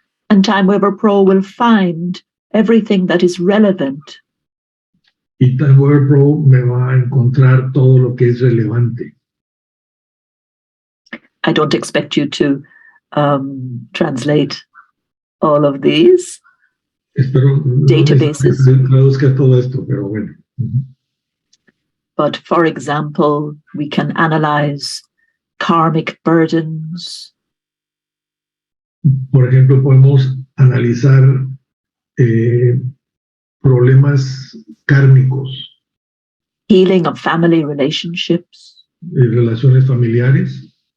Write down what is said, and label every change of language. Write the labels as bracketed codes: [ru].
[en] And TimeWaver Pro will find everything that is relevant. [es] Y TimeWaver Pro me va a encontrar todo lo que es relevante. [en] I don't expect you to translate all of these databases. [es] Traduzca todo esto, pero bueno. [en] But for example, we can analyze karmic burdens. [es] Por ejemplo, podemos analizar problemas kármicos. [en] Healing of family relationships. [es] Relaciones familiares.